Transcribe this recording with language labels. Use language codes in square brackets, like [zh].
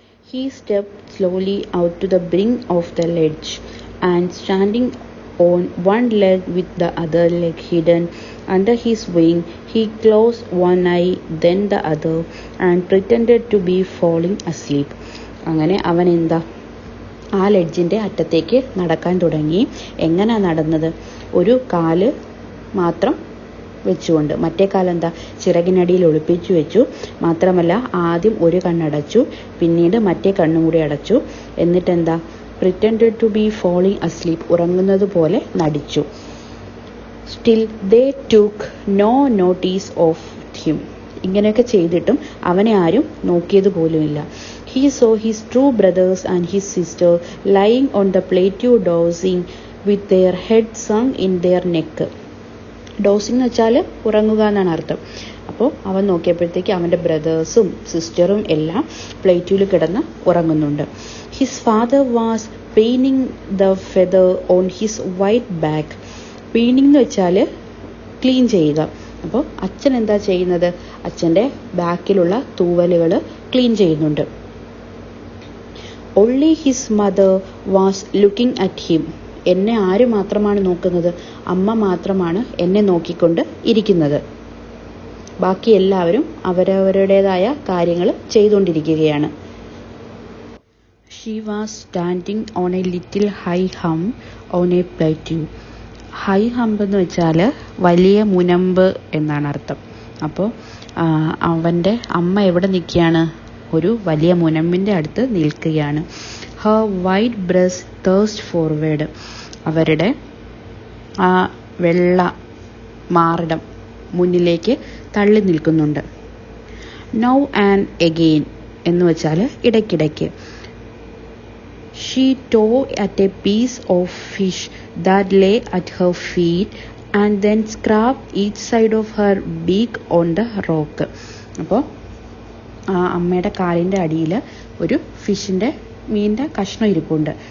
[en] He stepped slowly out to the brink of the ledge and standing on one leg with the other leg hidden under his wing, he closed one eye then the other and pretended to be falling asleep. [ml] അങ്ങനെ അവൻ എന്താ ആ ലെഡ്ജിൻ്റെ അറ്റത്തേക്ക് നടക്കാൻ തുടങ്ങി. എങ്ങനെ നടന്നത്, ഒരു കാല് മാത്രം വെച്ചുകൊണ്ട്, മറ്റേ കാലെന്താ ചിറകിനടിയിൽ ഒളിപ്പിച്ചു വെച്ചു. മാത്രമല്ല ആദ്യം ഒരു കണ്ണടച്ചു, പിന്നീട് മറ്റേ കണ്ണും കൂടി അടച്ചു. എന്നിട്ടെന്താ [en] pretended to be falling asleep, [ml] ഉറങ്ങുന്നത് പോലെ നടിച്ചു. [en] Still they took no notice of him. [ml] ഇങ്ങനെയൊക്കെ ചെയ്തിട്ടും അവനെ ആരും നോക്കിയത് പോലുമില്ല. [en] He saw his true brothers and his sister lying on the plateau dozing with their heads sunk in their neck. [ml] Dosing എന്ന് വെച്ചാൽ ഉറങ്ങുക എന്നാണ് അർത്ഥം. അപ്പോൾ അവൻ നോക്കിയപ്പോഴത്തേക്ക് അവൻ്റെ ബ്രദേഴ്സും സിസ്റ്ററും എല്ലാം പ്ലേറ്റിൽ കിടന്ന് ഉറങ്ങുന്നുണ്ട്. [en] His father was preening the feather on his white back. [ml] Paining എന്ന് വെച്ചാൽ ക്ലീൻ ചെയ്യുക. അപ്പോൾ അച്ഛൻ എന്താ ചെയ്യുന്നത്, അച്ഛൻ്റെ ബാക്കിലുള്ള തൂവലുകൾ ക്ലീൻ ചെയ്യുന്നുണ്ട്. [en] Only his mother was looking at him. [ml] എന്നെ ആര് മാത്രമാണ് നോക്കുന്നത്, അമ്മ മാത്രമാണ് എന്നെ നോക്കിക്കൊണ്ട് ഇരിക്കുന്നത്. ബാക്കി എല്ലാവരും അവരവരുടേതായ കാര്യങ്ങൾ ചെയ്തുകൊണ്ടിരിക്കുകയാണ്. [en] She was standing on a little high hump on a plateau. [ml] High hump എന്ന് വെച്ചാൽ വലിയ മുനമ്പ് എന്നാണ് അർത്ഥം. അപ്പോൾ അവൻ്റെ അമ്മ എവിടെ നിൽക്കുകയാണ്, ഒരു വലിയ മുനമ്പിൻ്റെ അടുത്ത് നിൽക്കുകയാണ്. [en] Her white breast thrust forward. [ml] അവരുടെ ആ വെള്ള മാറിടം മുന്നിലേക്ക് തള്ളി നിൽക്കുന്നുണ്ട്. [en] Now and again [ml] എന്ന് വെച്ചാൽ ഇടയ്ക്കിടയ്ക്ക്. [en] She tore at a piece of fish that lay at her feet and then scraped each side of her beak on the rock. [ml] അപ്പോൾ ആ അമ്മയുടെ കാലിൻ്റെ അടിയിൽ ഒരു ഫിഷിൻ്റെ മീനിൻ്റെ കഷ്ണം ഇരിപ്പുണ്ട്.